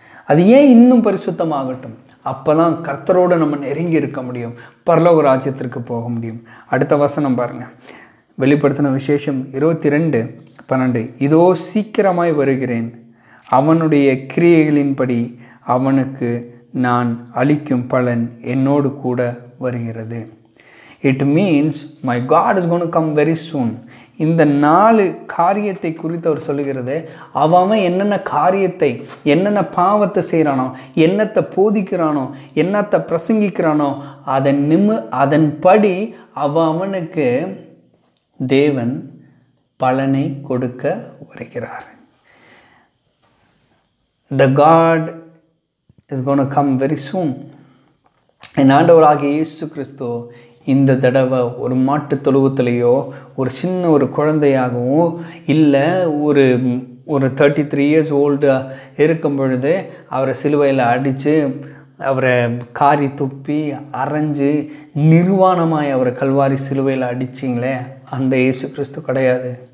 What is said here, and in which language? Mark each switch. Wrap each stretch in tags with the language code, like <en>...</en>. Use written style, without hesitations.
<ta>அது ஏன் இன்னும் பரிசுத்தம் ஆகட்டும்? அப்போ தான் கர்த்தரோடு நம்ம நெருங்கி இருக்க முடியும், பரலோக ராஜ்யத்திற்கு போக முடியும். அடுத்த வசனம் பாருங்கள், வெளிப்படுத்தின விசேஷம் 22:12. இதோ சீக்கிரமாய் வருகிறேன், அவனுடைய கிரியைகளின்படி அவனுக்கு நான் அளிக்கும் பலன் என்னோடு கூட வருகிறது.</ta> <en>It means my God is going to come very soon.</en> <ta>இந்த 4 காரியத்தை குறித்து அவர் சொல்லுகிறது. அவன் என்னென்ன காரியத்தை, என்னென்ன பாவத்தை செய்கிறானோ, என்னத்தை போதிக்கிறானோ, என்னத்தை பிரசங்கிக்கிறானோ அதன்படி அவனுக்கு தேவன் பலனை கொடுக்க வருகிறார்.</ta> <en>The God is going to come very soon.</en> <ta>என் ஆண்டவராகிய இயேசு கிறிஸ்து இந்த தடவை ஒரு மாட்டு தொழுவத்திலேயோ ஒரு சின்ன ஒரு குழந்தையாகவோ இல்லை ஒரு 33 years ஓல்டு இருக்கும் பொழுது அவரை சிலுவையில் அடித்து அவரை காரி துப்பி அரைஞ்சு நிர்வாணமாய் அவரை கல்வாரி சிலுவையில் அடிச்சிங்களே, அந்த இயேசு கிறிஸ்து கிடையாது.</ta>